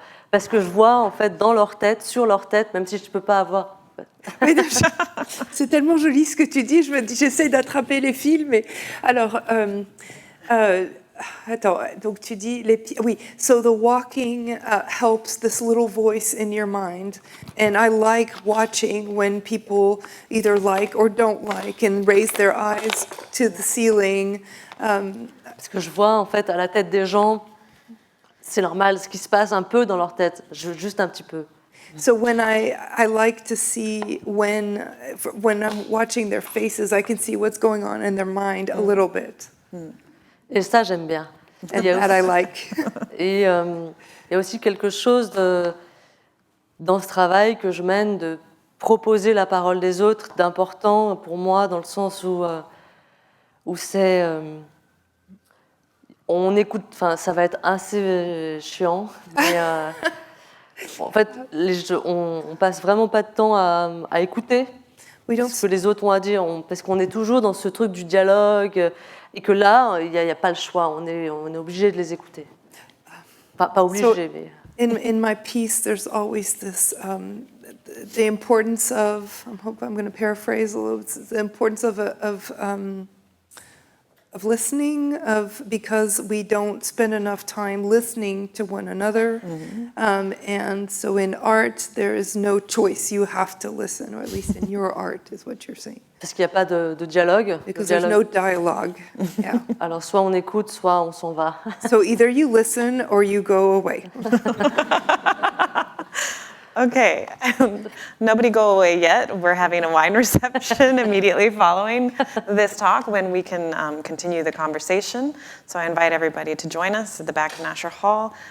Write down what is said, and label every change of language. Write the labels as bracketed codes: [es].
[fr] Parce que je vois en fait dans leur tête, sur leur tête, même si je ne peux pas avoir. C'est tellement joli ce que tu dis. J'essaie d'attraper les fils, mais alors, attends. Donc tu dis oui. [en] So the walking helps this little voice in your mind, and I like watching when people either like or don't like and raise their eyes to the ceiling. [fr] Parce que je vois en fait à la tête des gens, c'est normal ce qui se passe un peu dans leur tête, juste un petit peu. [en] So when I like to see when I'm watching their faces, I can see what's going on in their mind a little bit. [fr] Et ça j'aime bien. [en] And that I like. [fr] Et il y a aussi quelque chose dans ce travail que je mène de proposer la parole des autres, d'important pour moi dans le sens où c'est on écoute, enfin ça va être assez chiant, mais en fait on passe vraiment pas de temps à écouter ce que les autres ont à dire, parce qu'on est toujours dans ce truc du dialogue et que là il y a pas le choix, on est obligé de les écouter, pas obligé mais. [en] In my piece, there's always this the importance of. I hope I'm going to paraphrase a little. It's the importance of listening, because we don't spend enough time listening to one another, and so in art there is no choice. You have to listen, or at least in your art, is what you're saying. [fr] Parce qu'il n'y a pas de dialogue. [en] Because there's no dialogue. Yeah. [fr] Alors soit on écoute, soit on s'en va. [en] So either you listen or you go away. Okay, nobody go away yet. We're having a wine reception immediately following this talk when we can continue the conversation. So I invite everybody to join us at the back of Nasher Hall.